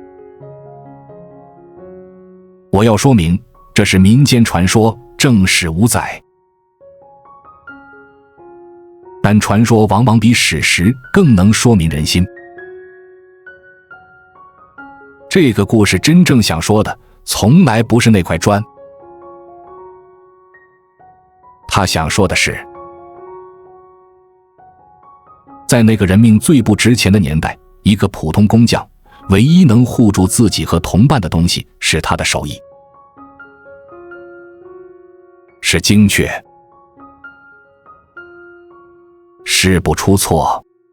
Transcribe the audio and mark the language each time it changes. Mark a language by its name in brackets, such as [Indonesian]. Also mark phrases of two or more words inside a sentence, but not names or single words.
[Chinese] 我要說明，這是民間傳說，正史無載。但傳說往往比史實更能說明人心。這個故事真正想說的，從來不是那塊磚。他想說的是，在那個人命最不值錢的年代，一個普通工匠唯一能護住自己和同伴的東西是他的手艺，是精確，是不出錯。